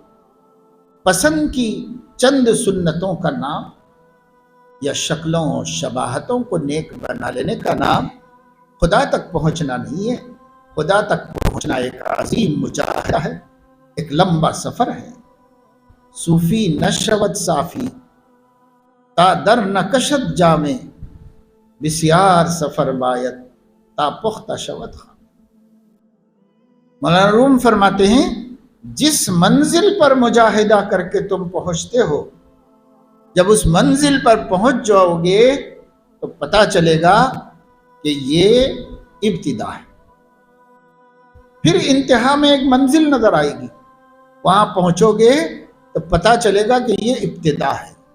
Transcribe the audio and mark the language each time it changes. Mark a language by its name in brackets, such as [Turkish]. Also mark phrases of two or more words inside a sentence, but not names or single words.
[Urdu] پسند کی چند سنتوں کا نام یا شکلوں اور شباہتوں کو نیک بنا لینے کا نام خدا تک پہنچنا نہیں ہے۔ خدا تک پہنچنا ایک عظیم مجاہدہ ہے، ایک لمبا سفر ہے۔ [Persian] صوفی نشود صافی تا در نکشد جامے، بسیار سفر باید تا پختہ شود خام۔ [Urdu] مولانا روم فرماتے ہیں جس منزل پر مجاہدہ کر کے تم پہنچتے ہو، جب اس منزل پر پہنچ جاؤ گے تو پتہ چلے گا کہ یہ ابتدا ہے۔ پھر انتہا میں ایک منزل نظر آئے گی، وہاں پہنچو گے تو پتہ چلے گا کہ یہ ابتدا ہے۔